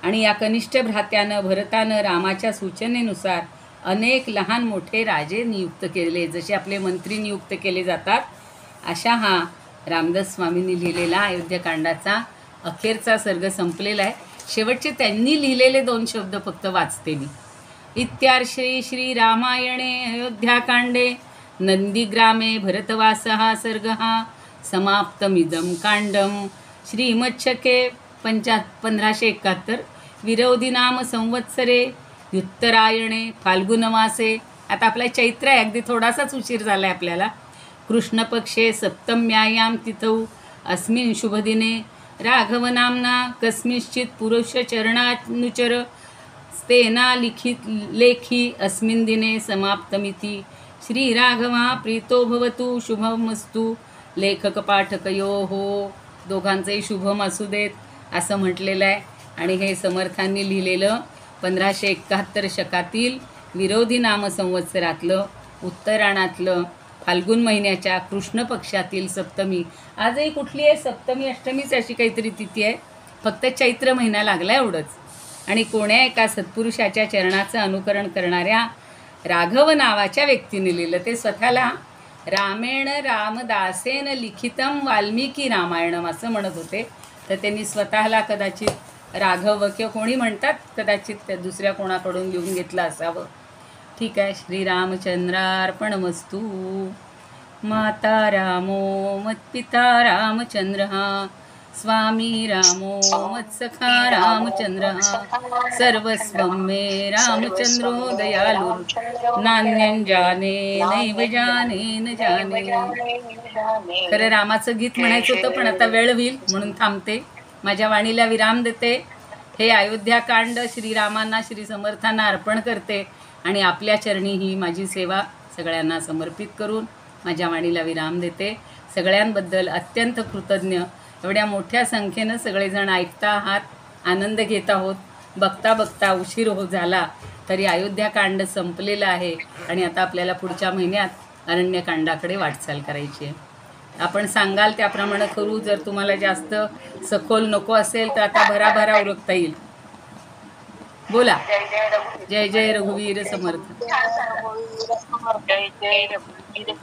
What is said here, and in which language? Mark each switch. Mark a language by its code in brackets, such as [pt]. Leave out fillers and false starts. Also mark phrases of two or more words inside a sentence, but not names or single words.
[mr] आणि या कनिष्ठ भ्रात्यानं भरतानं रामाच्या सूचनेनुसार अनेक लहान मोठे राजे नियुक्त केले. जसे आपले मंत्री नियुक्त केले जातात, अशा हा रामदास स्वामींनी लिहिलेला अयोध्याकांडाचा अखेरचा सर्ग संपलेला आहे. शेवटचे त्यांनी लिहिलेले 2 शब्द फक्त वाचते मी. [sa] इत्यार्षे श्रीरामायणे अयोध्याकांडे नंदीग्रामे भरतवासः सर्गः समाप्तमिदं कांडं. श्रीमच्छके 1571 विरोधी नाम संवत्सरे उत्तरायणे फाल्गुनमासे. [mr] आता आपला चैत्र आहे, अगदी थोडासाच उशीर झाला आहे आपल्याला. [sa] कृष्णपक्षे सप्तम्यायां तिथौ अस्मिन् शुभदिने राघवनाम्ना कस्मिंश्चित् पुरुषचरणानुचर तेना लेखी अस्मिन् दिने समाप्तमिति. श्रीराघवा प्रीतो भवतु शुभमस्तु. लेखक पाठकयोः [mr] दोघांचंही शुभम असू देत असं म्हटलेलं आहे. आणि हे समर्थांनी लिहिलेलं 1571 शकातील विरोधी नाम संवत्सरातलं उत्तरायणातलं फाल्गुन महिन्याच्या कृष्ण पक्षातील सप्तमी. आजही कुठली आहे? सप्तमी अष्टमीच अशी काहीतरी तिथी आहे. फक्त चैत्र महिना लागला एवढंच. आणि कोण्या एका सत्पुरुषाच्या चरणाचं अनुकरण करणाऱ्या राघव नावाच्या व्यक्तीने लिहिलं. ते स्वतःला [sa] रामेण रामदासेन लिखितम वाल्मिकी रामायणम [mr] असं म्हणत होते. तर त्यांनी स्वतःला कदाचित राघव किंवा कोणी म्हणतात कदाचित त्या दुसऱ्या कोणाकडून लिहून घेतलं असावं. ठीक आहे. [sa] श्रीरामचंद्रार्पणमस्तु. माता रामो मत्पिता रामचंद्रः स्वामी रामो मत्सखा रामचंद्रः सर्वस्वं मे रामचंद्रो दयालु नान्यं जाने नैव जाने न जाने. [mr] खरं रामाचं गीत म्हणायचं होतं, पण आता वेळ होईल म्हणून थांबते. माझ्या वाणीला विराम देते. हे अयोध्याकांड श्रीरामांना श्री समर्थांना अर्पण करते आणि आपल्या चरणी ही माझी सेवा सगळ्यांना समर्पित करून माझ्या वाणीला विराम देते. सगळ्यांबद्दल अत्यंत कृतज्ञ. एवढ्या मोठ्या संख्येनं सगळेजण ऐकता आहात, आनंद घेत आहोत. बघता बघता उशीर झाला तरी अयोध्याकांड संपलेलं आहे आणि आता आपल्याला पुढच्या महिन्यात अरण्यकांडाकडे वाटचाल करायची आहे. आपण सांगाल त्याप्रमाणे करू. जर तुम्हाला जास्त सखोल नको असेल तर आता भराभरा उरकता येईल. बोला. जय जय रघुवीर समर्थ. जय जय रघुवीर